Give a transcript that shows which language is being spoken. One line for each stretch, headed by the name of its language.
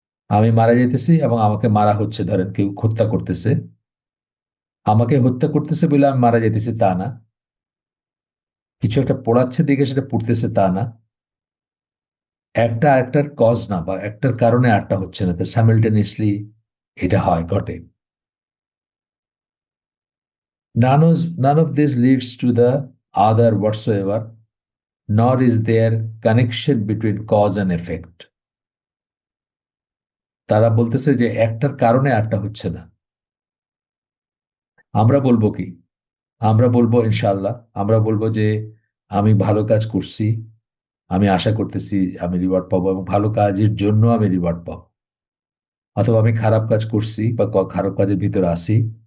Bangla: আমি মারা যেতেছি এবং আমাকে মারা হচ্ছে, ধরেন কেউ হত্যা করতেছে, আমাকে হত্যা করতেছে বলে আমি মারা যেতেছি তা না, কিছু একটা পোড়াচ্ছে দিকে সেটা পুড়তেছে তা না, একটা আরেকটার কজ না, বা একটার কারণে আরেকটা হচ্ছে না, তো সাইমালটেনিয়াসলি এটা হয়, ঘটে।
English: None of this leads to the other whatsoever, nor is there connection between cause and effect.
Bangla: তারা বলতেছে যে একটার কারণে আরটা হচ্ছে না। আমরা বলবো কি? আমরা বলবো ইনশাআল্লাহ, আমরা বলবো যে আমি ভালো কাজ করছি, আমি আশা করতেছি আমি রিওয়ার্ড পাবো, এবং ভালো কাজের জন্য আমি রিওয়ার্ড পাবো। অথবা আমি খারাপ কাজ করছি বা খারাপ কাজের ভিতরে আছি,